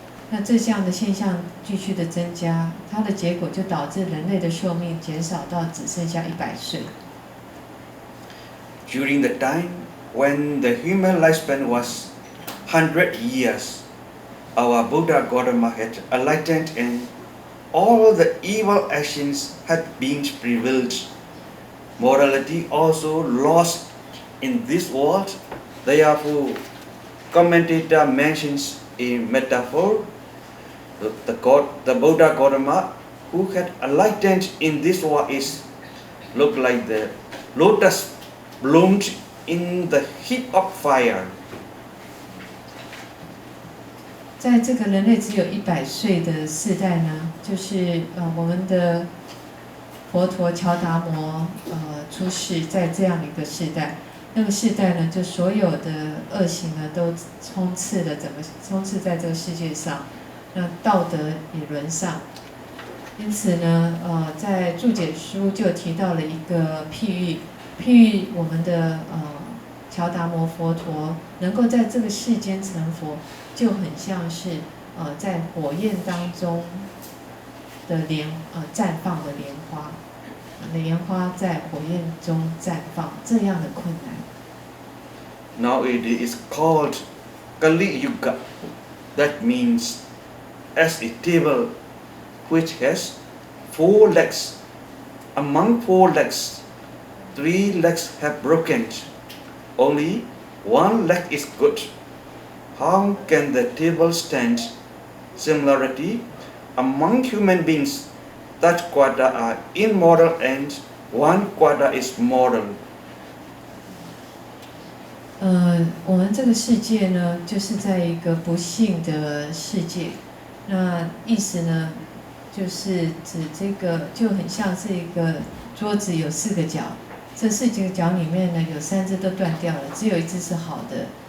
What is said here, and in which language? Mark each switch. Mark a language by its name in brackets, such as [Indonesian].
[Chinese] 那这项的现象继续的增加，它的结果就导致人类的寿命减少到只剩下100岁。 [English] During the time when the human lifespan was 100 years, our Buddha Gautama had enlightened and all the evil actions had been prevailed. Morality also lost in this world. Therefore, commentator mentions a metaphor. The Buddha Gautama who had enlightened in this world is look like the lotus bloomed in the heat of fire. [Chinese] 在这个人类只有100岁的世代呢，就是我们的佛陀乔达摩出世在这样的一个世代，那个世代呢，就所有的恶行呢都充斥在这个世界上，那道德也沦丧。因此呢，在注解书就提到了一个譬喻我们的乔达摩佛陀能够在这个世间成佛，就很像是在火焰当中的绽放的莲花，莲花在火焰中绽放，这样的困难。 [English] Now it is called Kali Yuga. That means as a table which has 4 legs. Among 4 legs, 3 legs have broken. Only 1 leg is good. How can the table stand? Similarity, among human beings, that quarter are immoral and 1 quarter is moral. [Chinese] 我们这个世界呢，就是在一个不幸的世界。那意思呢，就是指这个就很像是一个桌子有4个角，这4个角里面呢，有3只都断掉了，只有1只是好的。